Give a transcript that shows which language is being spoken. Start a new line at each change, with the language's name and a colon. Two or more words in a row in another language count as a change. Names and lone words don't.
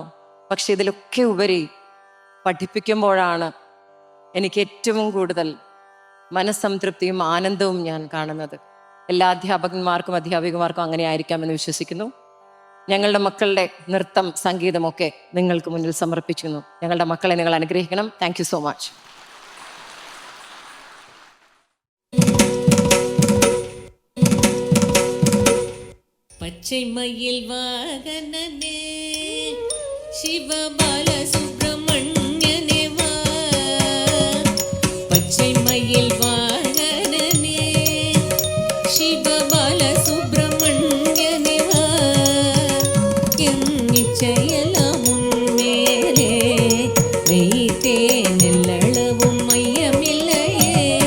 Malayalam: പക്ഷെ ഇതിലൊക്കെ ഉപരി പഠിപ്പിക്കുമ്പോഴാണ് എനിക്ക് ഏറ്റവും കൂടുതൽ മനസ്സംതൃപ്തിയും ആനന്ദവും ഞാൻ കാണുന്നത്. എല്ലാ അധ്യാപകന്മാർക്കും അധ്യാപികമാർക്കും അങ്ങനെ ആയിരിക്കാമെന്ന് വിശ്വസിക്കുന്നു. ഞങ്ങളുടെ മക്കളുടെ നൃത്തം സംഗീതമൊക്കെ നിങ്ങൾക്ക് മുന്നിൽ സമർപ്പിക്കുന്നു. ഞങ്ങളുടെ മക്കളെ നിങ്ങൾ അനുഗ്രഹിക്കണം.
English: Thank you so much.
Tamil: பச்சை மயில் வாகனனே சிவபால சுப்பிரமணியனே வா, பச்சை மயில் வாகனனே சிவபால சுப்பிரமணியனே வா, என் நிச்சயலாம் உன்மேலே வைத்தேன் எல்லளவும் மையமில்லையே,